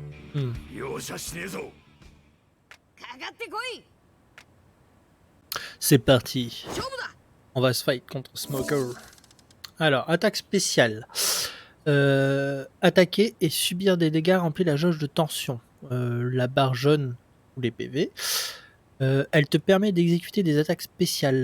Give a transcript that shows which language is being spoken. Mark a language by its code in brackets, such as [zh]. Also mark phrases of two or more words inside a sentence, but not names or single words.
[ja] Hmm. 容赦しねえぞ。かかってこい。 [fr] C'est parti. [ja] 勝負だ。 [fr] On va se fight contre Smoker. Alors, attaque spéciale. Attaquer et subir des dégâts remplit la jauge de tension. La barre jaune ou les PV. Elle te permet d'exécuter des attaques spéciales.